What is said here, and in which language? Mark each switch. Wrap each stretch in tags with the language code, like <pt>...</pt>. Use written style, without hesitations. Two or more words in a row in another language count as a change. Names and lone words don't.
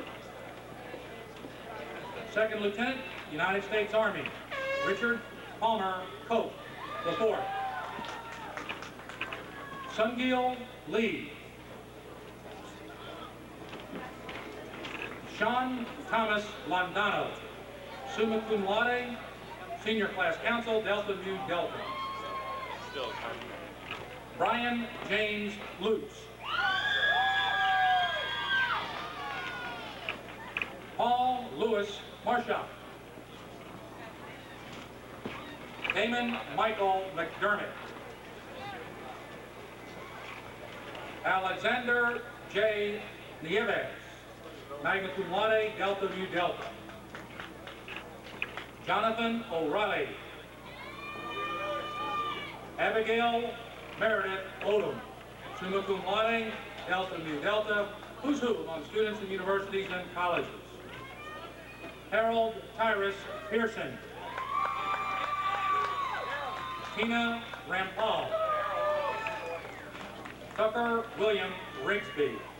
<en>Second Lieutenant, United States Army, Richard Palmer Cope, report. Sungil Lee. Sean Thomas Landano,</en> <la>summa cum laude,</la> <en>Senior Class Counsel, Delta Mu Delta. Brian James Lutz. Paul Lewis Marshall. Damon Michael McDermott. Alexander J. Nieves,</en> <la>magna cum laude,</la> <en>Delta Mu Delta. Jonathan O'Reilly. Abigail Meredith Odom,</en> <la>summa cum laude,</la> <en>Delta Mu Delta, who's who among students in universities and colleges. Harold Tyrus Pearson. Tina Rampal. Tucker William Rigsby.</en>